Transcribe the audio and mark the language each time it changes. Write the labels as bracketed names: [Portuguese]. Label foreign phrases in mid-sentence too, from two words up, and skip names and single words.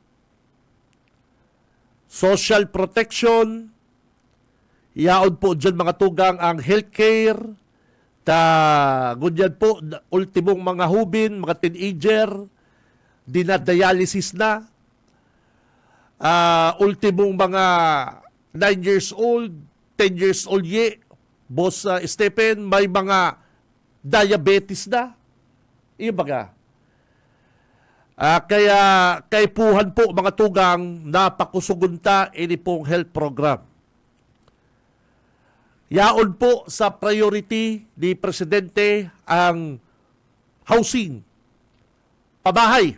[English] social protection, [Bikol] yaon po dyan, mga tugang, ang healthcare, ganyan po, ultimong mga hubin, mga teenager, dinadialysis na, ultimong mga 9 [English] years old, [Bikol] 10 [English] years old [Bikol] Boss Stephen, may mga diabetes na. Iyo baga. Kaya kay puhan po, mga tugang, napakusugunta ini pong [English] health program. [Bikol] Yaon po sa priority ni Presidente ang housing, pabahay.